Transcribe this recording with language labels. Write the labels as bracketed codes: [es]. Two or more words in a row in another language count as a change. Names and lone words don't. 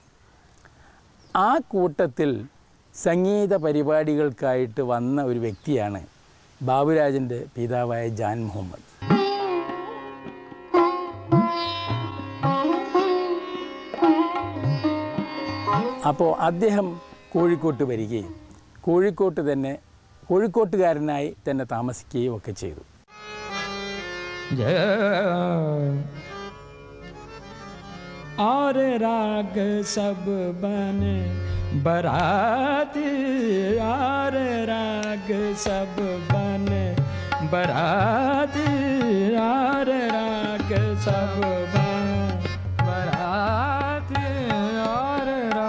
[ml] ആ കൂട്ടത്തിൽ സംഗീത പരിപാടികൾക്കായിട്ട് വന്ന ഒരു വ്യക്തിയാണ് ബാബുരാജിൻ്റെ പിതാവായ ജാൻ മുഹമ്മദ്. അപ്പോൾ അദ്ദേഹം കോഴിക്കോട്ട് വരികയും കോഴിക്കോട്ടുകാരനായി തന്നെ താമസിക്കുകയും ഒക്കെ ചെയ്തു. [hi] और राग सब बने बराती, और राग सब बने बराती, और राग सब बने बराती, और